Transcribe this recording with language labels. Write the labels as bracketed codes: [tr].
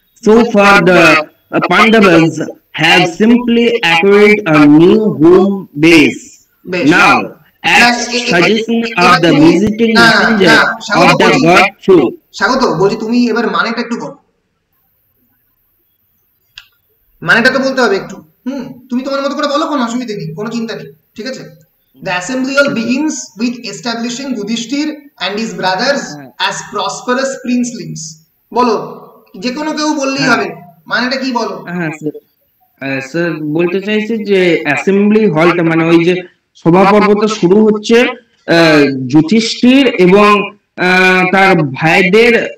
[en] So far, the Pandavas have simply acquired a new home base. Now, at suggestion of the visiting messenger of the god through. [bn] স্বাগত, বলছি তুমি এবার মানেটা একটু বলো, মানেটা তো বলতে হবে একটু। তুমি তোমার মতো করে বলো, কোনো অসুবিধা নেই, কোনো চিন্তা নেই, ঠিক আছে? [en] The assembly hall begins with establishing Yudhishthir and his brothers as prosperous princelings. [bn] বলো, যে কোনো কেউ বললেই হবে, মানেটা কি বলো? হ্যাঁ স্যার, বলতে চাইছি যে অ্যাসেম্বলি হলটা মানে ওই যে সভা পর্বটা শুরু হচ্ছে যুধিষ্ঠির এবং তার ভাইদের